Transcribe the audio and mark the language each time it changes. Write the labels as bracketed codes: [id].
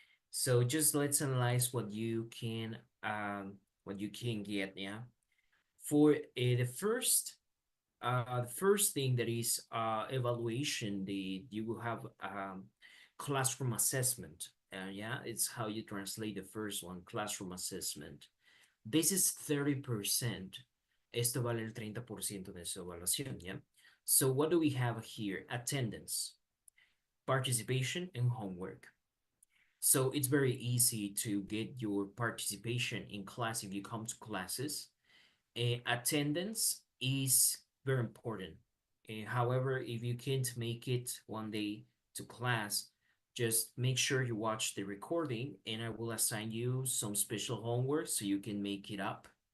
[en] So just let's analyze what you can get, yeah. For the first thing that is evaluation, you will have classroom assessment. Yeah, it's how you translate the first one, classroom assessment. This is 30%. [es] Esto vale el 30% de su evaluación, yeah? [en] So what do we have here? Attendance, participation, and homework. So it's very easy to get your participation in class if you come to classes. Attendance is very important. However, if you can't make it one day to class, just make sure you watch the recording and I will assign you some special homework so you can make it up.